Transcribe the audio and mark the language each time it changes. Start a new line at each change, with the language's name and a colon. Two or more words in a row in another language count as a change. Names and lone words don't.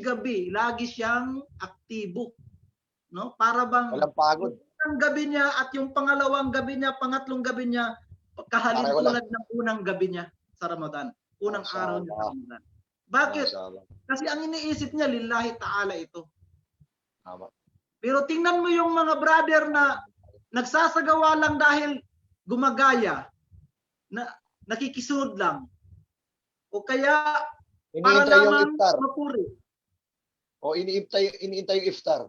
Filipino: Gabi-gabi, lagi siyang aktibo. no? Para bang Walang pagod. ang gabi niya at yung pangalawang gabi niya, pangatlong gabi niya, kahalin Pareho lang. tulad ng unang gabi niya sa Ramadan. Unang Masya araw niya sa Allah. Ramadan. Bakit?
Arabic: ما شاء الله.
Filipino: Kasi ang iniisip niya,
Arabic: لله تعالى
Filipino: ito. Tama. Pero tingnan mo yung mga brother na nagsasagawa lang dahil gumagaya, na nakikisunod lang. O kaya para Iniintay yung lamang iftar. mapuri. O iniintay yung iftar.